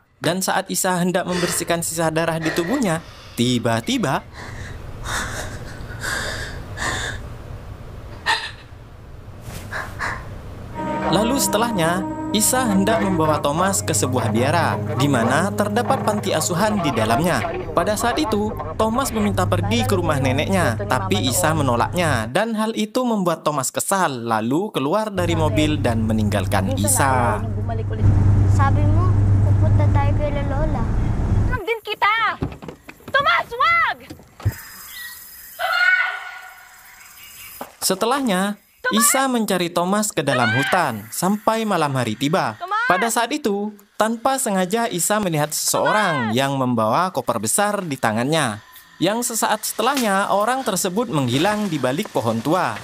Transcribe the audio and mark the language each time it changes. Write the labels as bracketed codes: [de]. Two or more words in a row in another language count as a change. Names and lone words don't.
[id] Dan saat Isa hendak membersihkan sisa darah di tubuhnya, tiba-tiba lalu setelahnya, Isa hendak membawa Thomas ke sebuah biara, di mana terdapat panti asuhan di dalamnya. Pada saat itu, Thomas meminta pergi ke rumah neneknya, tapi Isa menolaknya, dan hal itu membuat Thomas kesal, lalu keluar dari mobil dan meninggalkan Isa. [tl] Sabi mo, pupunta tayo kay Lola. Lang din kita! Tomas, wag! [id] Setelahnya, Isa mencari Thomas ke dalam hutan sampai malam hari tiba. Pada saat itu, tanpa sengaja Isa melihat seseorang yang membawa koper besar di tangannya. Yang sesaat setelahnya, orang tersebut menghilang di balik pohon tua.